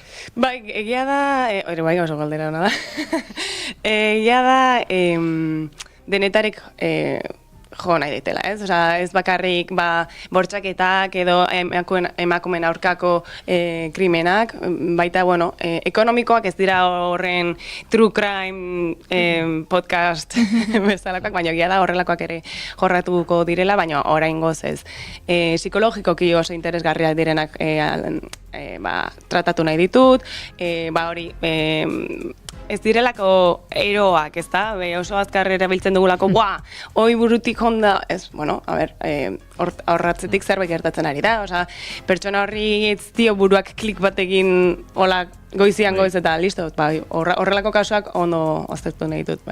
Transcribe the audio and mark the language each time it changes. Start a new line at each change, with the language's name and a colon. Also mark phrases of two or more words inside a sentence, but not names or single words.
Basque: Bai, egia da, bai oso galdera hona da, egia da denetarik jo nahi ditela, ez? Ez bakarrik bortxaketak edo emakumeen aurkako krimenak, baita, ekonomikoak ez dira horren
English: true crime podcast
Basque: bezalakoak, baina egia da horrelakoak ere jorratuko direla, baina oraingoz ez. Psikologikoki oso interesgarriak direnak tratatu nahi ditut, hori... Ez direlako eroak, ez da? Oso azkar erabiltzen dugulako, hoi burutik honda, ez, horratzetik zerbait gertatzen ari da, pertsona horri ez dio buruak klik batekin goizian goiz eta listo, horrelako kasuak ondo aztertu nahi dut, bai.